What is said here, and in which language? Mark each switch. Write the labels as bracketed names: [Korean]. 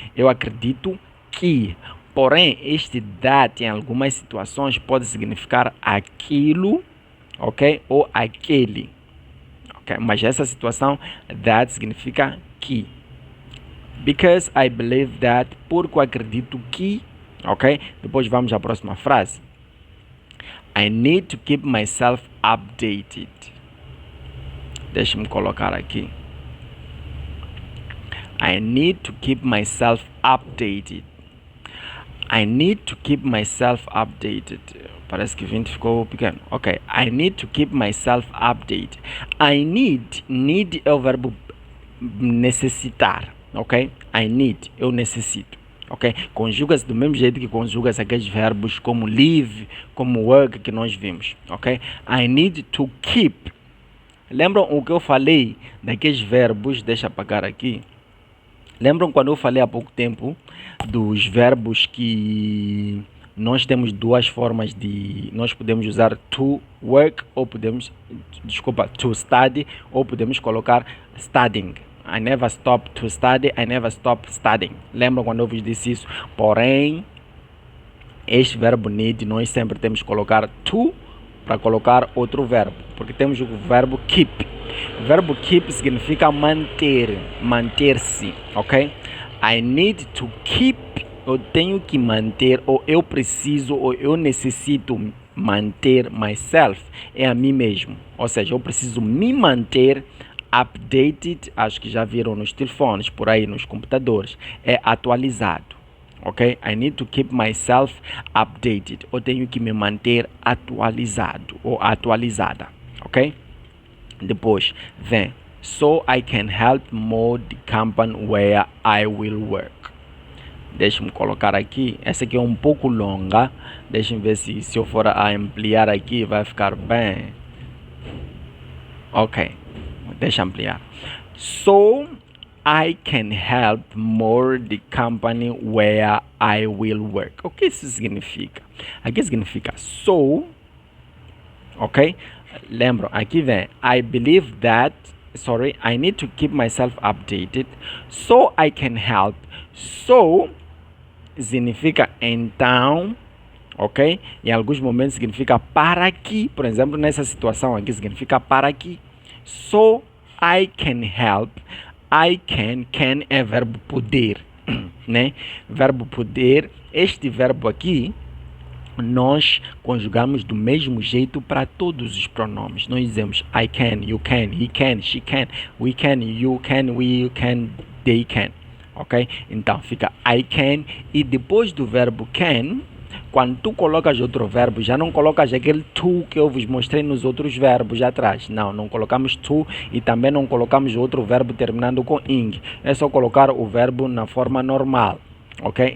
[Portuguese] Eu acredito que. Porém, este that em algumas situações pode significar aquilo, ok? Ou aquele, ok? Mas essa situação, that significa que. [English] Because I believe that, [Portuguese] porque eu acredito que, ok? Depois vamos à próxima frase. [English] I need to keep myself updated. [Portuguese] Deixa-me colocar aqui. [English] I need to keep myself updated. I need to keep myself updated. [Portuguese] Parece que 20 ficou pequeno. [English] Ok. I need to keep myself updated. [Portuguese] I need é o verbo necessitar. Ok? I need, eu necessito. Ok? Conjuga-se do mesmo jeito que conjuga-se aqueles verbos como live, como work que nós vimos. Ok? [English] I need to keep. [Portuguese] Lembram o que eu falei daqueles verbos? Deixa eu apagar aqui. Lembram quando eu falei há pouco tempo dos verbos que nós temos duas formas de... Nós podemos usar to work ou podemos... Desculpa, to study ou podemos colocar studying. [English] I never stop to study, I never stop studying. [Portuguese] Lembram quando eu vos disse isso? Porém, este verbo need nós sempre temos que colocar to para colocar outro verbo. Porque temos o verbo keep. O verbo keep significa manter, manter-se, ok? [English] I need to keep, [Portuguese] eu tenho que manter, ou eu preciso, ou eu necessito manter myself, é a mim mesmo. Ou seja, eu preciso me manter updated, acho que já viram nos telefones, por aí nos computadores, é atualizado, ok? [English] I need to keep myself updated, [Portuguese] eu tenho que me manter atualizado ou atualizada, ok? Depois vem, [English] so I can help more the company where I will work. [Portuguese] Deixa-me colocar aqui, essa aqui é um pouco longa, deixa-me ver se eu for a ampliar aqui vai ficar bem. Ok, deixa ampliar. [English] So I can help more the company where I will work. [Portuguese] O que isso significa? Aqui significa so, ok? Lembram, aqui vem [English] I believe that, sorry, I need to keep myself updated so I can help. [Portuguese] So significa então, ok? Em alguns momentos significa para que, por exemplo, nessa situação aqui significa para que. [English] So I can help. [Portuguese] I can é verbo poder, né? Verbo poder, este verbo aqui nós conjugamos do mesmo jeito para todos os pronomes. Nós dizemos [English] I can, you can, he can, she can, we can, you can, we can, they can, ok? [Portuguese] Então fica I can e depois do verbo can, quando tu colocas outro verbo, já não colocas aquele to que eu vos mostrei nos outros verbos atrás. Não colocamos to e também não colocamos outro verbo terminando com ing. É só colocar o verbo na forma normal, ok?